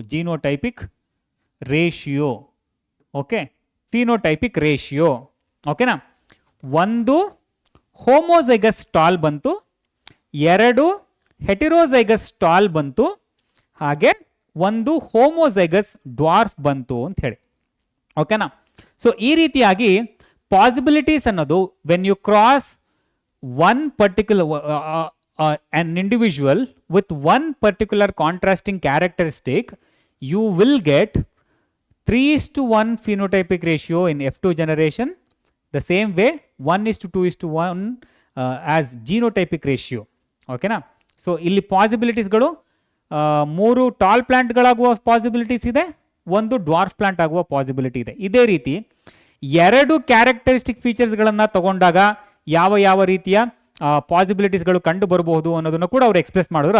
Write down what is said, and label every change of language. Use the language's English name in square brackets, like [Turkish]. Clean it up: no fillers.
[English] Genotypic ratio, okay, phenotypic ratio, ಓಕೆನಾ. 1 homozygous tall ಬಂತು, 2 [Kannada] heterozygous tall ಬಂತು, ಹಾಗೆ ಒಂದು ಹೋಮೋಝೈಗಸ್ ಡ್ವಾರ್ಫ್ ಬಂತು ಅಂತ ಹೇಳಿ. ಓಕೆನಾ? ಸೊ ಈ ರೀತಿಯಾಗಿ ಪಾಸಿಬಿಲಿಟೀಸ್ ಅನ್ನೋದು [English] When you cross one particular an individual with one particular contrasting characteristic, you will get 3:1 phenotypic ratio in F2 generation, the same way 1:2:1 as genotypic ratio. [Kannada] ಓಕೆನಾ? ಸೊ ಇಲ್ಲಿ ಪಾಸಿಬಿಲಿಟೀಸ್ಗಳು 3 tall ಪ್ಲಾಂಟ್ಗಳಾಗುವ possibilities ಇದೆ, ಒಂದು dwarf plant ಆಗುವ possibility ಇದೆ. ಇದೇ ರೀತಿ 2 characteristic ಫೀಚರ್ಸ್ಗಳನ್ನು ತಗೊಂಡಾಗ ಯಾವ ರೀತಿಯ ಪಾಸಿಬಿಲಿಟೀಸ್ಗಳು ಕಂಡು ಬರಬಹುದು ಅನ್ನೋದನ್ನು ಕೂಡ ಅವರು ಎಕ್ಸ್ಪ್ರೆಸ್ ಮಾಡಿದ್ರು.